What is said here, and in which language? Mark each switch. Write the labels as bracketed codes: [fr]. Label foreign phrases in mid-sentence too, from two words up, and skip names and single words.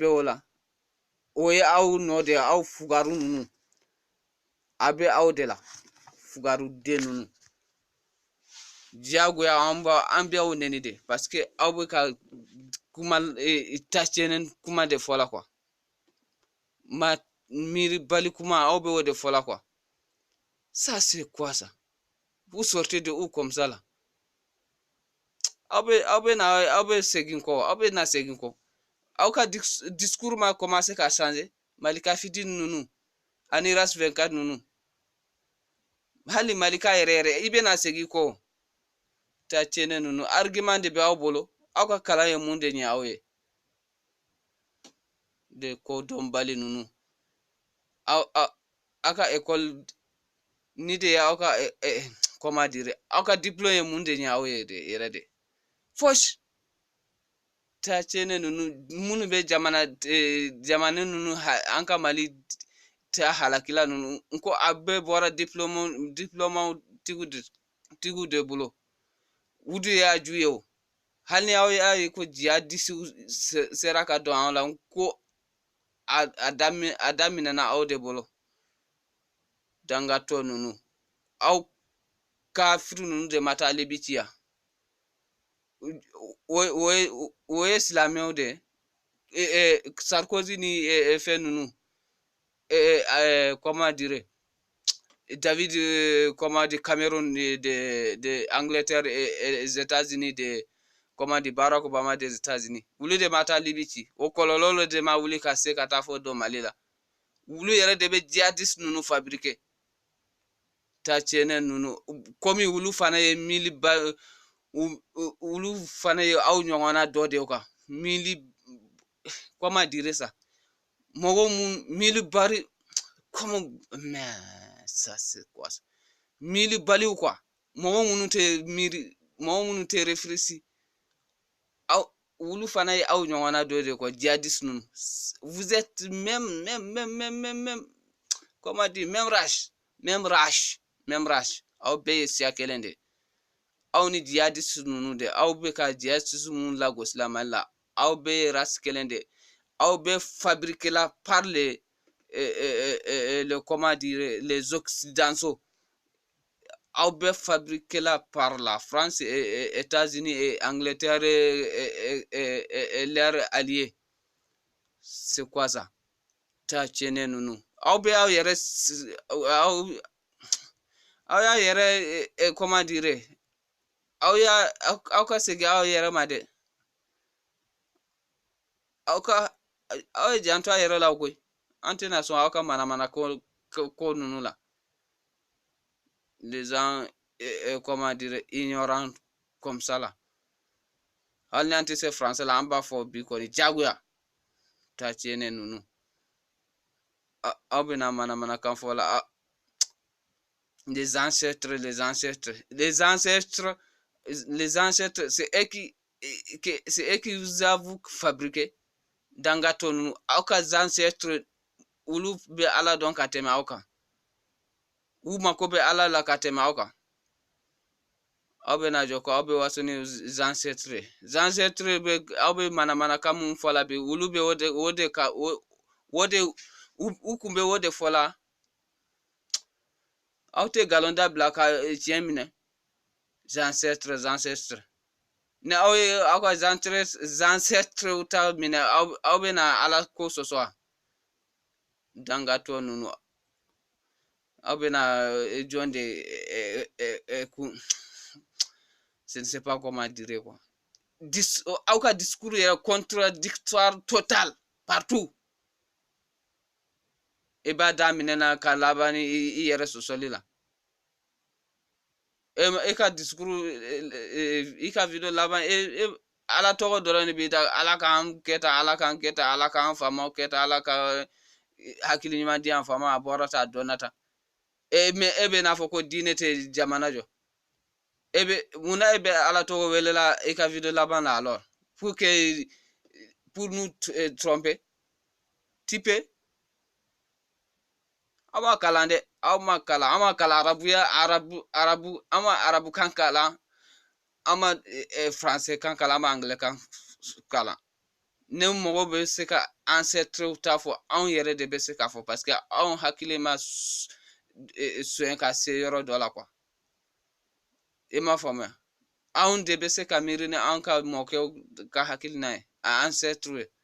[bm] o la o ye aw nɔ de ye aw fugaru ninnu a bɛ aw de la fugaruden ninnu diyagoya an bɛ aw nɛni de [fr] parce que [bm] aw bɛ ka kuma tacɛnɛ kuma de fɔ la quoi ma miiribali kuma aw bɛ o de fɔ la quoi [fr] ça c'est quoi ça vous sortez de où comme ça là [bm] aw bɛ segin kɔ aw bɛ na segin kɔ aw ka discours ma commencé ka changer malika fitini ninnu ani ras 24 ninnu hali malika yɛrɛ yɛrɛ i bɛna segin kɔ ta tiɲɛ ninnu argument de bɛ aw bolo aw ka kalan ye mun de ɲɛ aw ye de ko dɔnbali ninnu aw ka école ni de ye aw ka [fr] comment dire [bm] aw ka diplôme ye mun de ɲɛ aw ye de yɛrɛ de fosi ta tiɲɛ ninnu minnu bɛ jamana ninnu an ka mali ta halakila ninnu n ko a bɛɛ bɔra diplôme tigiw de bolo u de y'a ju ye o hali ni aw y'a ye ko jihadisiw sera ka dɔn anw la n ko a daminɛna aw de bolo dangatɔ ninnu aw kafiri ninnu de ma taa libi ci yan o ye silamɛw de Sarkozy ni fɛn ninnu [fr] comment dire [bm] David [fr] comment dire [bm] Cameroun de [fr] Angleterre et les États-Unis [bm] de [fr] comment dire [bm] Barack Obama [fr] des États-Unis [bm] wulu de ma taa libi ci o kɔlɔlɔ de ma wuli ka se ka taa fɔ dɔ Mali la wulu yɛrɛ de bɛ jihadiste ninnu fabriquer ta tiɲɛ ninnu komi wulu fana ye wulu fana ye aw ɲɔgɔnna dɔ de kan [fr] comment dire ça [bm] mɔgɔ mun milibari [fr] comment mais ça c'est quoi ça [bm] milibaliw quoi mɔgɔ minnu tɛ réfléchi aw wulu fana ye aw ɲɔgɔnna dɔ de quoi djihadiste ninnu [fr] vous êtes même comment dire même race [bm] aw bɛɛ ye siya kelen de aw ni djihadiste ninnu de aw bɛ ka djihadiste minnu lagosi la Mali la aw bɛɛ ye race kelen de aw bɛɛ fabriqué la [fr] par les comment dire les occidentaux [bm] aw bɛɛ fabriqué la [fr] par la France et États-Unis et Angleterre et leurs alliés c'est quoi ça [bm] ta tiɲɛ ninnu aw bɛ aw yɛrɛ aw y'a yɛrɛ [fr] comment dire [bm] aw ka segin aw yɛrɛ ma dɛ aw ka aw ye janto a yɛrɛ la koyi an tɛna sɔn aw ka mana ko nunu la [fr] les gens comment dire ignorant comme ça là [bm] hali ni an tɛ se français la an b'a fɔ bi kɔni jagoya ta tiɲɛ nunu aw bɛna mana fɔ la [fr] les ancêtres c'est eux qui vous avez fabriqué [bm] dangato nunu aw ka ancêtres olu bɛ ala dɔn ka tɛmɛ aw kan u mako bɛ ala la ka tɛmɛ aw kan aw bɛna jɔ ko aw bɛ waso ni ancêtres bɛ aw bɛ mana kan mun fɔ la bi olu bɛ u kun bɛ o de fɔ la aw tɛ galon da bila ka tiɲɛ minɛ ancêtres ni aw ye aw ka ancêtres ta minɛ aw bɛna ala ko sɔsɔ dangato nunu aw bɛna jɔn de [fr] je ne sais pas comment dire quoi [bm] aw ka discours yɛrɛ [fr] contradictoire total partout [bm] i b'a daminɛ na ka laban ni i yɛrɛ sɔsɔli la e ka discours i ka video laban ala tɔgɔ dɔrɔn de b'i da ala k'an kɛ tan ala k'an kɛ tan ala k'an faamaw kɛ tan ala ka hakili ɲuman di an faama a bɔra ta a dɔnna ta mais e bɛ n'a fɔ ko diinɛ tɛ jamana jɔ munna e bɛ ala tɔgɔ welela i ka video laban la alors [fr] pour nous tromper [bm] typer aw b'a kalan dɛ aw ma kalan an ma kalan arabu an ma arabu kan kalan an ma français kan kalan an ma anglais kan kalan ne mɔgɔ bɛ se ka ancêtres ta fɔ anw yɛrɛ de bɛ se k'a fɔ [fr] parce que [bm] anw hakili ma sonya ka se yɔrɔ dɔ la quoi i m'a faamuya anw de bɛ se ka miiri ni anw ka mɔkɛw ka hakilina ye a ancêtres